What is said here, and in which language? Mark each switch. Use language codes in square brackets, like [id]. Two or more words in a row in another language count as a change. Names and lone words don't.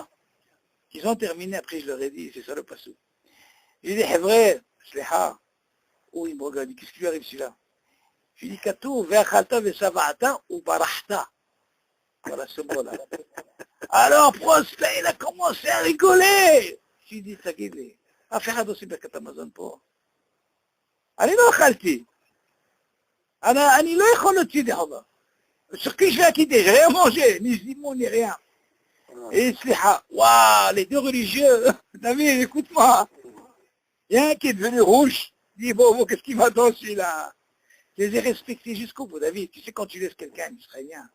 [fr] Ils ont terminé, après je leur ai dit, c'est ça le passou. Je lui dis, c'est vrai, sliha. Oh, il me regarde, qu'est-ce qui lui arrive celui-là? Je lui dis, Katou, [he] ואכלת ושבעת וברכת. [fr] Voilà ce mot-là. Alors Prosper, il a commencé à rigoler. Je lui dis, ça guide. [he] אף אחד עושים ברכת המזון פה. אני לא אכלתי. אני לא יכול להוציא des חובה. [fr] Sur qui je vais acquitter? J'ai rien mangé, ni zimon, ni rien. Et sliha, waouh, les 2 religieux, David, écoute-moi. Il y a un qui est devenu rouge. Il dit, bon, qu'est-ce qu'il m'attend celui-là? Je les ai respectés jusqu'au bout, David. Tu sais, quand tu laisses quelqu'un, il serait bien.